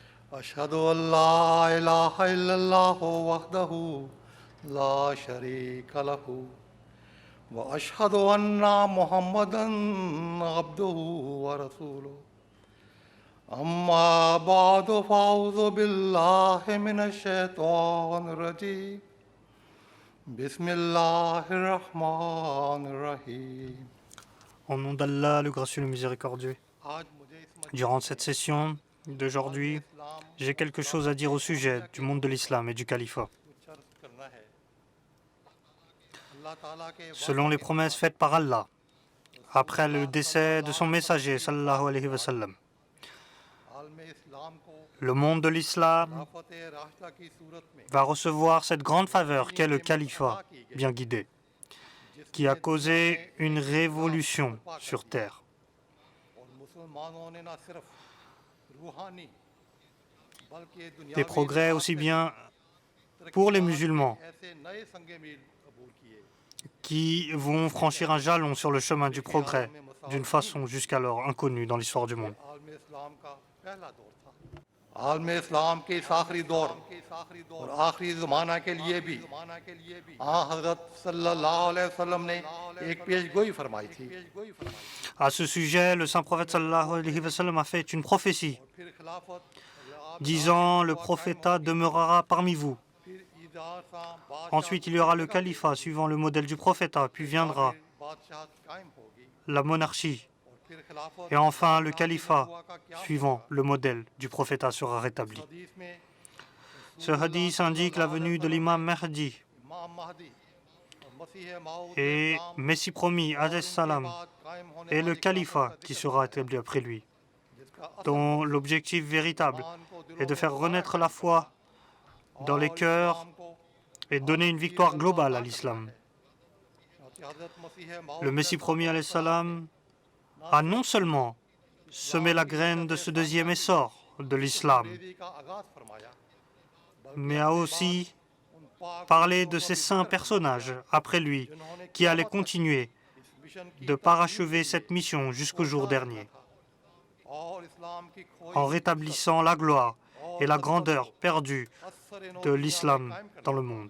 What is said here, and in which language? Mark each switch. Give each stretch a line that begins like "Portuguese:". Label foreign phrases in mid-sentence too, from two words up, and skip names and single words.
Arabic: أشهد أن لا إله إلا الله وحده لا شريك له وأشهد أن محمدا عبده ورسوله أما بعد فأعوذ بالله من الشيطان الرجيم بسم الله الرحمن الرحيم.
French: Au nom d'Allah, le gracieux, le miséricordieux.
Urdu: آج مجھے اس مجلس
French: Durant cette session d'aujourd'hui, j'ai quelque chose à dire au sujet du monde de l'islam et du califat.
Urdu: کچھ عرض کرنا ہے۔ اللہ تعالیٰ کے
French: Selon les promesses faites par Allah, après le décès de son messager,
Arabic: صلى الله عليه وسلم,
Urdu: عالم اسلام کو
French: le monde de l'islam
Urdu: خلافت راشدہ کی صورت میں
French: va recevoir cette grande faveur qu'est le califat bien guidé, qui a causé une révolution sur terre.
Urdu: اور مسلمانوں نے نہ صرف روحانی بلکہ دنیا
French: Des progrès aussi bien pour les musulmans
Urdu: ایسے نئے سنگ میل قبول کیے
French: qui vont franchir un jalon sur le chemin du progrès d'une façon jusqu'alors inconnue dans l'histoire du monde.
Urdu: عالم اسلام کا پہلا دور تھا۔ عالم اسلام کے اس آخری دور اور آخری زمانہ کے لیے بھی حضرت
Arabic: صلى الله عليه وسلم
Urdu: نے ایک پیشگوئی فرمائی تھی.
French: À ce sujet, le saint prophète
Arabic: صلى الله عليه وسلم
French: a fait une prophétie
Urdu: پھر خلافت
French: disant le prophétat demeurera parmi vous.
Urdu: پھر ایزار سا
French: Ensuite, il y aura le califat suivant le modèle du prophétat, puis viendra
Urdu: بادشاہ قائم ہوگی
French: la monarchie.
Urdu: اور پھر خلافت
French: Et enfin, le califat suivant le modèle du prophétat sera rétabli.
Urdu: حدیث میں
French: Ce hadith indique la venue de l'imam Mahdi
Urdu: امام مہدی اور مسیح موعود
French: et Messie promis,
Arabic: عليه السلام,
Urdu: قائم ہونے
French: et le califat qui sera établi après lui, dont l'objectif véritable est de faire renaître la foi dans les cœurs et donner une victoire globale à l'islam. Le Messie promis,
Arabic: عليه السلام,
French: a non seulement semé la graine de ce deuxième essor de l'islam, mais a aussi parlé de ces saints personnages après lui qui allaient continuer de parachever cette mission jusqu'au jour dernier, en rétablissant la gloire et la grandeur perdue de l'islam dans le monde.